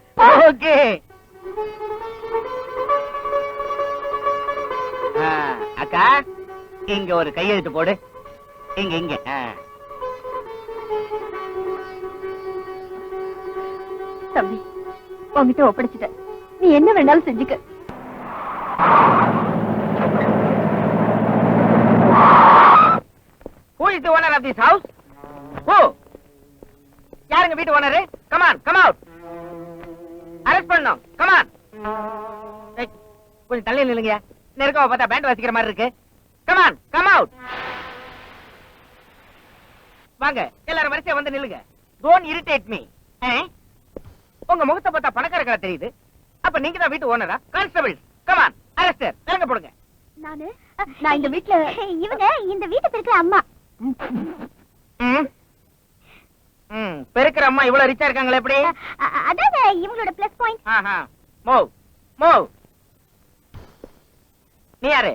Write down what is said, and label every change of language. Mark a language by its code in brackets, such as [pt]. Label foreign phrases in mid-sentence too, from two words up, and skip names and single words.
[ta] ஓகே. அக்கா, இங்க ஒரு கையெழுத்து போடு. இங்க இங்க. தம்பி, உன்கிட்ட ஒப்படைச்சிட்ட. நீ என்ன வேணாலும் செஞ்சுக்க. [en] Who is the owner of this house? Who? [ta] யாருங்க வீட்டு ஓனர்? [en] Come on, come out. [ta] அரெஸ்ட் பண்ணனும். [en] Come on. [ta] கொஞ்சம் தள்ளி நில்லுங்க. நெருக்கமா பார்த்தா பேண்ட் வாசிக்கிற மாதிரி இருக்கு. [en] Come on, come out. [ta] வாங்க, எல்லாரும் வரிசையா வந்து நில்லுங்க. [en] Don't irritate me. [ta] உங்க முகத்தை பார்த்தா பணக்காரங்களா தெரியுது. அப்ப நீங்க தான் வீட்டு ஓனரா? கான்ஸ்டபிள்ஸ், [en] come on, arrest her. [ta] இறங்க போடுங்க. நான் இந்த வீட்ல இவங்க இந்த வீட்டை பெருக்கிற அம்மா. பெருக்கிற அம்மா இவ்வளவு ரிச்சா இருக்காங்களே எப்படி? அதான் இவங்களோட [en] plus point. move move. [ta] நீ யாரு?